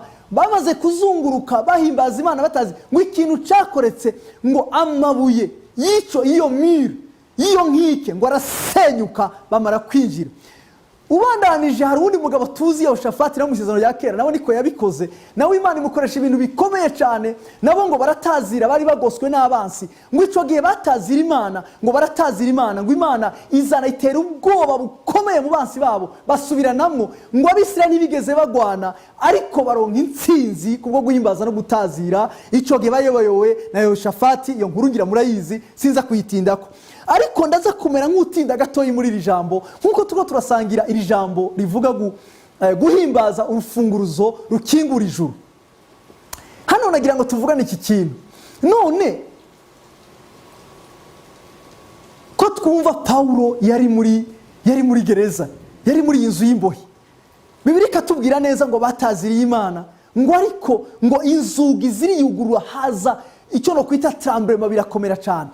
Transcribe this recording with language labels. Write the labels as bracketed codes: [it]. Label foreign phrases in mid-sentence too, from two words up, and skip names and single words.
[rn] Bamaze kuzunguruka bahimbaza Imana batazi, ngo ikintu cyakoretse, ngo amabuye iyo nkike ngo arasenyuka bamara kwinjira. Ubandanije hari undi mugabo tuzi Yehoshafati, mu isezerano rya kera, nawe niko yabikoze. Nawe Imana imukoresha ibintu bikomeye cyane, nabo ngo baratazira, bari bagoswe n'abansi. Ngo icyo gihe batazira Imana, ngo baratazira Imana, ngo Imana izana itera ubwoba bukomeye mu bansi babo, basubiranamwo. Ngo Abisirayeli ntibigeze bagwana, ariko baronka intsinzi kubwo guhimbaza no gutazira. Icyo gihe bayobowe na Yehoshafati, iyo nkuru ngira murayizi, sinza kuyitindako. Ariko ndaza kumera nk'utinda gatoyi muri iri jambo, nkuko tuko turasangira iri jambo rivuga guhimbaza urufunguruzo rukingura ijuru. Hano nagira ngo tuvugane iki kintu. None ko twumva Paulo yari muri gereza, yari muri inzu y'imbohe, Bibiliya ikatubwira neza ngo bataziriye Imana, ngo ariko ngo inzugi ziriyugurura, haza icyo no kwita tremblement, birakomera cyane.